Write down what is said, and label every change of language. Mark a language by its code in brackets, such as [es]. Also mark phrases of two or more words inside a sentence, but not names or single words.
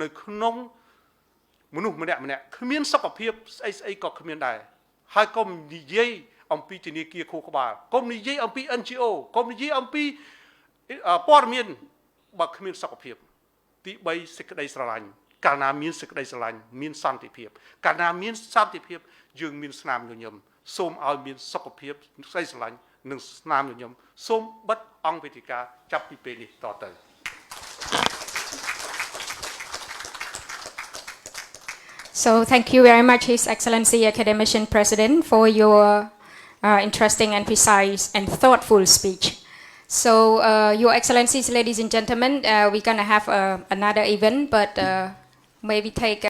[km] ក្នុងមនុស្សម្នាក់គ្មានសុខភាពស្អីក៏គ្មានដែរហើយកុំនិយាយអំពីធនាគារខួរក្បាលកុំនិយាយអំពី NGO កុំនិយាយអំពីព័ត៌មានបើគ្មានសុខភាពទី3សេចក្តីស្រឡាញ់កាលណាមានសេចក្តីស្រឡាញ់មានសន្តិភាពកាលណាមានសន្តិភាពយើងមានស្នាមញញឹមសូមឲ្យមានសុខភាពស្ដីស្រឡាញ់និងស្នាមញញឹមសូមបិទអង្គវេទិកាចាប់ពីពេលនេះតទៅ [en] So thank you very much, His Excellency Academician President, for your interesting and precise and thoughtful speech. So, Your Excellencies, ladies and gentlemen, we're going to have another event, but maybe take